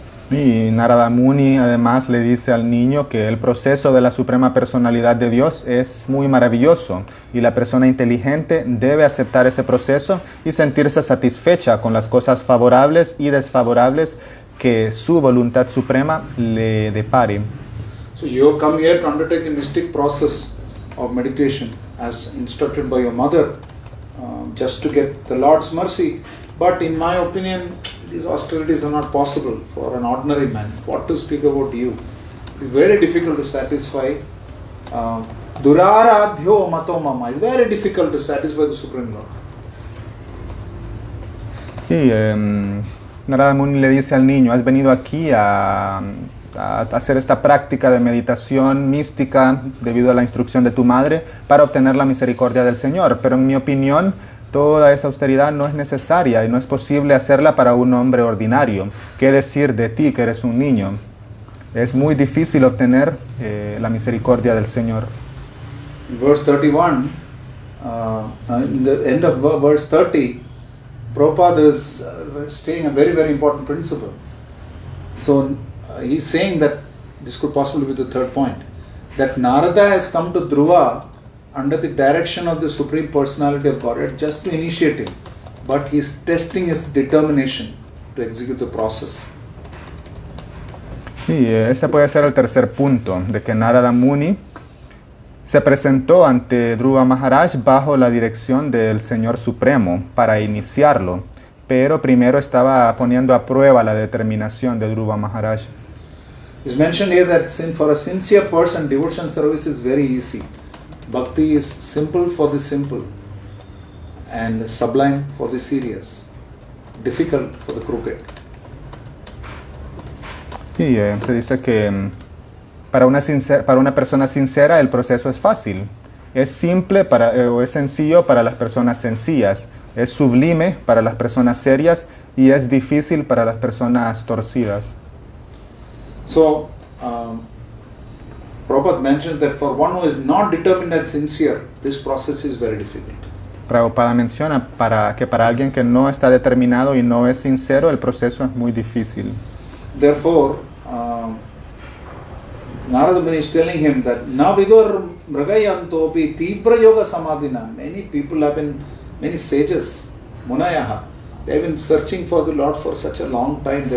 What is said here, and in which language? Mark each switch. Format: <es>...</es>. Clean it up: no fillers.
<es>Y Narada Muni además le dice al niño que el proceso de la Suprema Personalidad de Dios es muy maravilloso y la persona inteligente debe aceptar ese proceso y sentirse satisfecha con las cosas favorables y desfavorables que su voluntad suprema le depare.</es> <en>So you come here to undertake the mystic process of meditation as instructed by your mother, just to get the Lord's mercy. But in my opinion, these austerities are not possible for an ordinary man. What to speak about you? It's very difficult to satisfy.</en> <sa>Duraradhyo mato mama.</sa> <en>It's very difficult to satisfy the Supreme Lord.</en> <es>Sí, Narada Muni le dice al niño, has venido aquí a hacer esta práctica de meditación mística debido a la instrucción de tu madre para obtener la misericordia del Señor. Pero en mi opinión, toda esa austeridad no es necesaria y no es posible hacerla para un hombre ordinario. ¿Qué decir de ti que eres un niño? Es muy difícil obtener la misericordia del Señor.</es> <en>In verse 31, in the end of verse 30, Prabhupada is stating a very, very important principle. So he's saying that this could possibly be the third point, that Narada has come to Dhruva under the direction of the Supreme Personality of Godhead just to initiate him, but he is testing his determination to execute the process.</en> <es>Y este puede ser el tercer punto, de que Narada Muni se presentó ante Dhruva Maharaj bajo la dirección del Señor Supremo para iniciarlo, pero primero estaba poniendo a prueba la determinación de Dhruva Maharaj.</es> <en>It's mentioned here that for a sincere person, devotion service is very easy. Bhakti is simple for the simple and sublime for the serious, difficult for the crooked.</en> <es>Y se dice que para una persona sincera el proceso es fácil, es simple o es sencillo para las personas sencillas, es sublime para las personas serias y es difícil para las personas torcidas.</es> <en>So, Prabhupada mentioned that for one who is not determined and sincere, this process is very difficult.</en> <es>Prabhupada menciona que para alguien que no está determinado y no es sincero, el proceso es muy difícil.</es> <en>Therefore, Narada Muni is telling him that</en> <sa>Navidur Mragayantopi Tibra Yoga Samadhina.</sa> <en>Many people have been, many sages, Munayaha, they have been searching for the Lord for such a long time.</en>